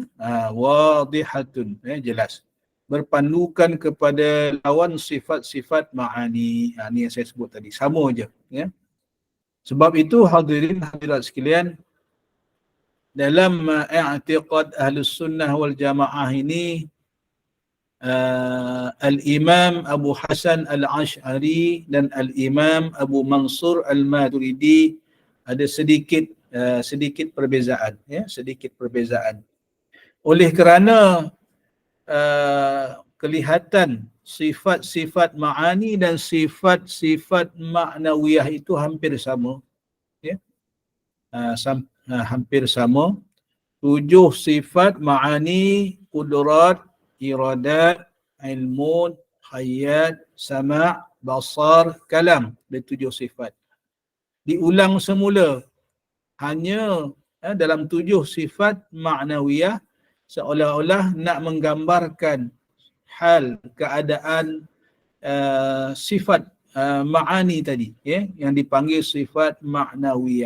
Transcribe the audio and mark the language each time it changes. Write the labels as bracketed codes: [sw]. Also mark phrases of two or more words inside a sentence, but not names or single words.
[ms] Wadihatun, ya, jelas. Berpandukan kepada lawan sifat-sifat ma'ani. Ini yang saya sebut tadi, sama je, ya. Sebab itu hadirin hadirat sekalian, dalam i'tiqad [ar] أهل السنة والجماعة [ms] ini, Al-Imam Abu Hasan Al-Ash'ari dan Al-Imam Abu Mansur Al-Maturidi ada sedikit perbezaan, ya, sedikit perbezaan. Oleh kerana kelihatan sifat-sifat ma'ani dan sifat-sifat ma'nawiyah itu hampir sama, ya. Hampir sama. 7 sifat ma'ani, qudrat, iradat, ilmun, hayat, sama', basar, kalam. Ada 7 sifat. Diulang semula hanya dalam 7 sifat ma'nawiyah, seolah-olah nak menggambarkan hal, keadaan sifat ma'ani tadi, ya, yang dipanggil sifat ma'nawiyah.